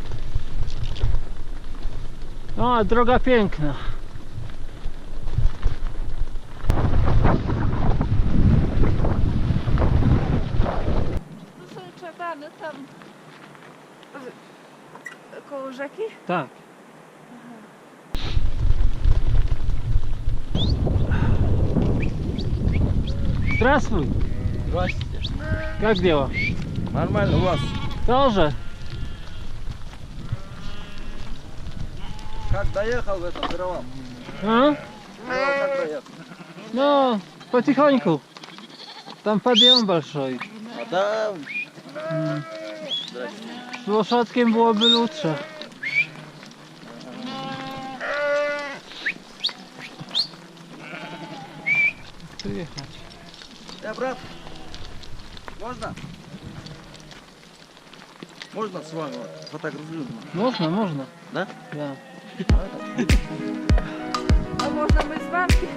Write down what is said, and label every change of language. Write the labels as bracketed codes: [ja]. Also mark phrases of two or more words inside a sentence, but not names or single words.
[pl] No, a droga piękna. Tu są czabany tam koło rzeki. Tak. [ru] Здравствуй. Здравствуйте. Как дела? Нормально у вас? Тоже. Как доехал в этом дрова? А? Как доехал? Ну, потихоньку. Там подъем большой. А там... [pl] Z Łoszackiem byłoby lutsze. Tu jechać. [ru] Брат, можно? Можно с вами фотографировать? [pl] Można, można. [ru] Да? [pl] Ja. A można my z wami?